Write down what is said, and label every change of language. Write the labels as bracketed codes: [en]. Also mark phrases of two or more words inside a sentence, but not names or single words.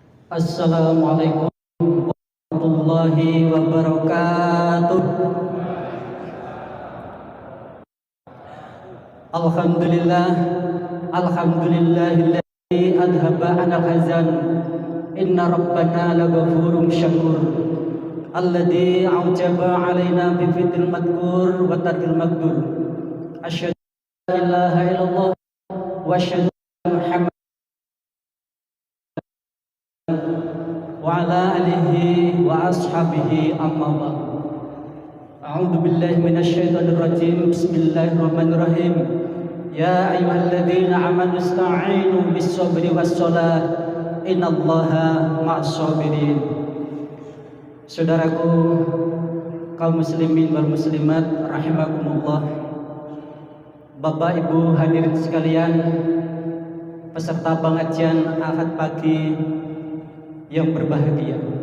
[ar] السلام عليكم ورحمة الله وبركاته. الحمد لله، الحمد لله الذي أذهب عنا الحزن. إن ربنا لغفور شكور. الذي أوجب علينا بفعل المذكور وترك المحذور. أشهد أن لا إله إلا الله وأشهد أن محمد وعلى آله وأصحابه أما بعد. أعوذ بالله من الشيطان الرجيم. بسم الله الرحمن الرحيم. يا أيها الذين آمنوا استعينوا بالصبر والصلاة. إن الله مع الصابرين. [id] Saudaraku kaum [ar] المسلمين والمسلمات رحمكم الله. [id] Bapak Ibu hadirin sekalian, peserta pengajian Ahad pagi yang berbahagia.